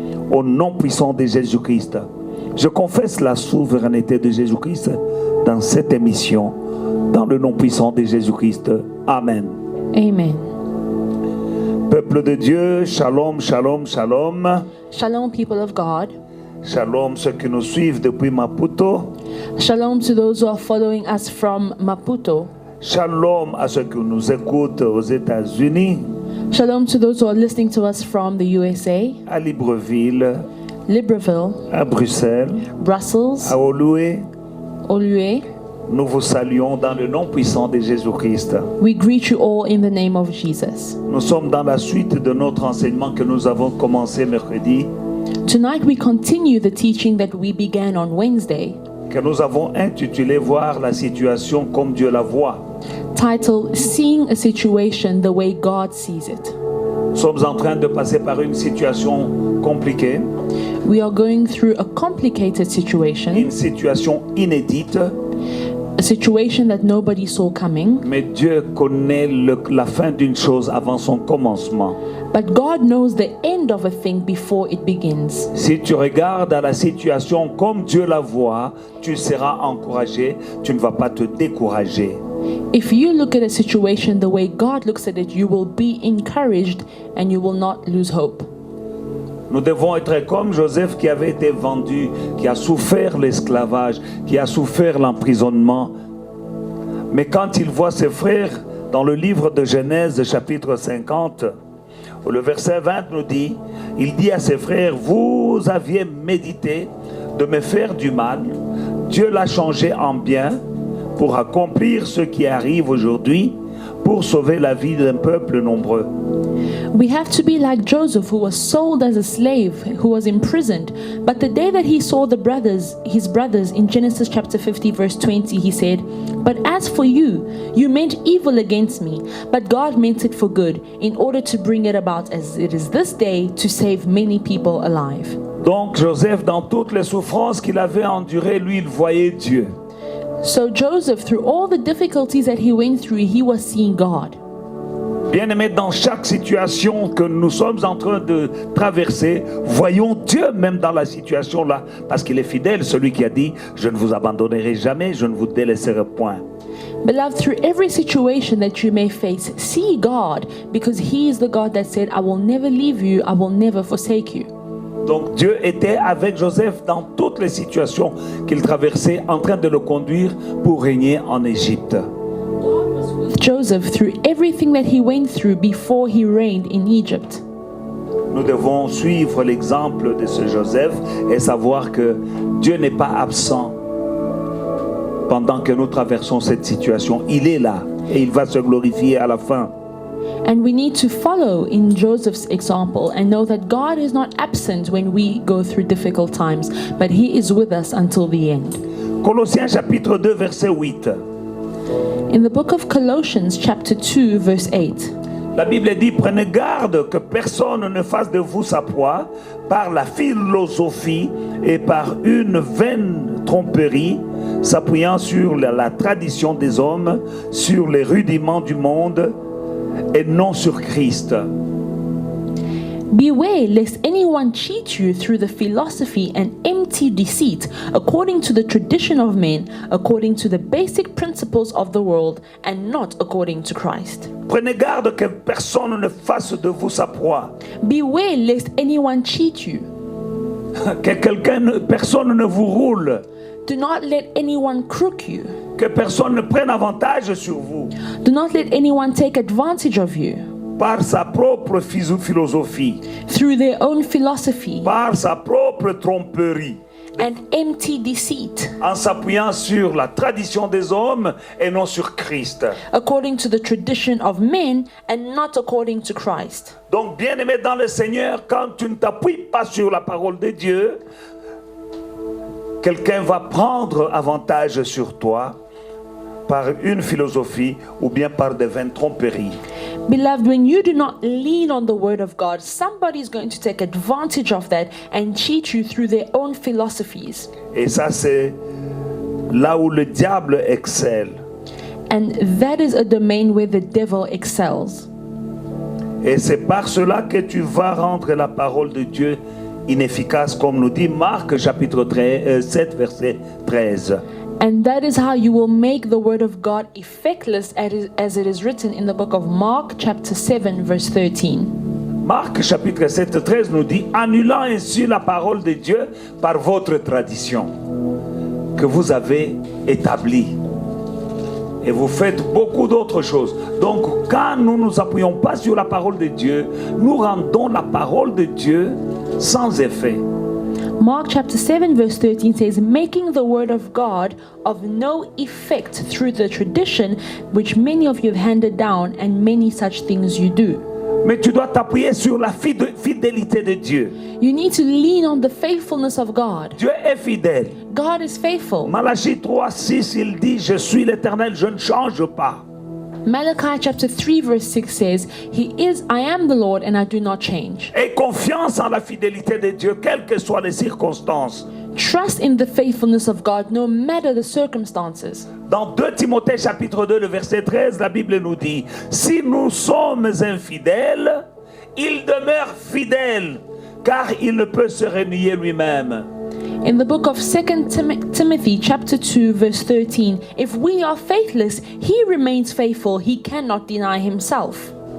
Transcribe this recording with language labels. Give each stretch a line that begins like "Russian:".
French: Au nom puissant de Jésus-Christ, je confesse la souveraineté de Jésus-Christ dans cette émission, dans le nom puissant de Jésus-Christ. Amen. Amen. Peuple de Dieu, shalom, shalom, shalom.
English: Shalom, people of God.
French: Shalom ceux qui nous suivent depuis Maputo.
English: Shalom to those who are following us from Maputo.
French: Shalom à ceux qui nous écoutent aux États-Unis.
English: Shalom to those who are listening to us from the USA,
French: À Libreville,
English: Libreville,
French: à Bruxelles,
English: Brussels,
French: à Oloué.
English: Olue.
French: Nous vous saluons dans le nom puissant de Jésus-Christ.
English: We greet you all in the name of Jesus.
French: Nous sommes dans la suite de notre enseignement que nous avons commencé mercredi,
English: Tonight we continue the teaching that we began on Wednesday,
French: que nous avons intitulé Voir la situation comme Dieu la voit.
English: titled Seeing a Situation the Way God Sees It.
French: Nous sommes en train de passer par une situation compliquée,
English: We are going through a complicated situation,
French: une situation inédite,
English: a situation that nobody saw coming,
French: mais Dieu connaît la fin d'une chose avant son commencement.
English: but God knows the end of a thing before it begins.
French: Si tu regardes à la situation comme Dieu la voit, tu seras encouragé, tu ne vas pas te décourager.
English: If you look at a situation the way God looks at it, you will be encouraged and you will not lose hope.
French: Nous devons être comme Joseph qui avait été vendu, qui a souffert l'esclavage, qui a souffert l'emprisonnement. Mais quand il voit ses frères, dans le livre de Genèse, chapitre 50, le verset 20 nous dit, il dit à ses frères, vous aviez médité de me faire du mal, Dieu l'a changé en bien pour accomplir ce qui arrive aujourd'hui, pour sauver la vie d'un peuple nombreux.
English: We have to be like Joseph, who was sold as a slave, who was imprisoned. But the day that he saw his brothers in Genesis chapter 50 verse 20, he said, "But as for you, you meant evil against me, but God meant it for good, in order to bring it about as it is this day, to save many people alive."
French: Donc Joseph, dans toutes les souffrances qu'il avait endurées, lui, il voyait Dieu.
English: So Joseph, through all the difficulties that he went through, he was seeing God.
French: Bien-aimés, dans chaque situation que nous sommes en train de traverser, voyons Dieu même dans la situation là, parce qu'il est fidèle, celui qui a dit, je ne vous abandonnerai jamais, je ne vous délaisserai point.
English: Beloved, through every situation that you may face, see God, because He is the God that said, "I will never leave you, I will never forsake you."
French: Donc Dieu était avec Joseph dans toutes les situations qu'il traversait, en train de le conduire pour régner en Égypte.
English: Joseph, through everything that he went through before he reigned in Egypt.
French: Nous devons suivre l'exemple de ce Joseph et savoir que Dieu n'est pas absent pendant que nous traversons cette situation. Il est là et il va se glorifier à la fin.
English: And we need to follow in Joseph's example and know that God is not absent when we go through difficult times, but He is with us until the end.
French: Colossiens chapitre 2 verset 8.
English: In the book of Colossians chapter 2 verse 8,
French: La Bible dit, prenez garde que personne ne fasse de vous sa proie par la philosophie et par une vaine tromperie, s'appuyant sur la tradition des hommes, sur les rudiments du monde et non sur Christ.
English: beware lest anyone cheat you through the philosophy and empty deceit, according to the tradition of men, according to the basic principles of the world, and not according to Christ.
French: Prenez garde que personne ne fasse de vous sa proie.
English: Beware lest anyone cheat you.
French: Que personne ne vous roule.
English: Do not let anyone crook you.
French: Que personne ne prenne avantage sur vous
English: Do not let anyone take advantage of you
French: par sa propre philosophie,
English: through their own philosophy
French: par sa propre tromperie,
English: and empty deceit,
French: en s'appuyant sur la tradition des hommes et non sur Christ.
English: according to the tradition of men and not according to Christ.
French: Donc, bien-aimé dans le Seigneur, quand tu ne t'appuies pas sur la parole de Dieu, quelqu'un va prendre avantage sur toi par une philosophie ou bien par des vaines tromperies.
English: Beloved, when you do not lean on the word of God, somebody is going to take advantage of that and cheat you through their own philosophies.
French: Et ça, c'est là où le diable excelle.
English: And that is a domain where the devil excels.
French: Et c'est par cela que tu vas rendre la parole de Dieu inefficace, comme nous dit Marc chapitre 7, verset 13.
English: And that is how you will make the word of God effectless, as it is written in the book of Mark chapter 7 verse 13.
French: Marc chapitre 7, 13 nous dit, annulant ainsi la parole de Dieu par votre tradition que vous avez établie. Et vous faites beaucoup d'autres choses. Donc, quand nous ne nous appuyons pas sur la parole de Dieu, nous rendons la parole de Dieu sans effet.
English: Mark chapter 7 verse 13 says, making the word of God of no effect through the tradition which many of you have handed down, and many such things you do.
French: Mais tu dois t'appuyer sur la fidélité de Dieu.
English: You need to lean on the faithfulness of God.
French: Dieu est fidèle.
English: God is faithful.
French: Malachie 3, 6, il dit, je suis l'Éternel, je ne change pas.
English: Malachi chapter 3 verse 6 says, I am the Lord and I do not change.
French: Aie confiance en la fidélité de Dieu, quelles que soient les circonstances.
English: Trust in the faithfulness of God no matter the circumstances.
French: Dans 2 Timothée chapitre 2, le verset 13, la Bible nous dit, si nous sommes infidèles, il demeure fidèle, car il ne peut se renier lui-même.
English: In the book of 2 Timothy chapter 2 verse 13, if we are faithless, he remains faithful, he cannot deny himself.